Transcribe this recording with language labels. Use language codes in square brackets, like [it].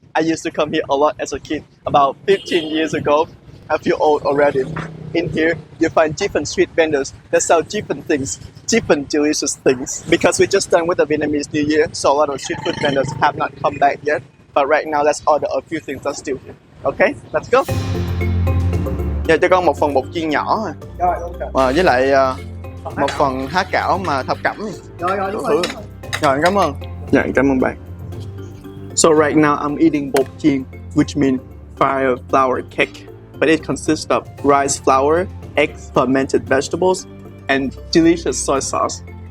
[en] I used to come here a lot as a kid, about 15 years ago. I feel old already. In here, you find different street vendors that sell different things, different delicious things. Because we just done with the Vietnamese New Year, so a lot of street food vendors have not come back yet. But right now, let's order a few things that's still here. Okay, let's go. [vi] Giờ cho con một phần bột chiên nhỏ với lại một phần há cảo mà thập cẩm. Rồi, cảm ơn. Dạ, cảm ơn bạn. [en] So right now I'm eating bột chiên, which means fire flour cake. But it consists of rice flour, eggs, fermented vegetables, and delicious soy sauce.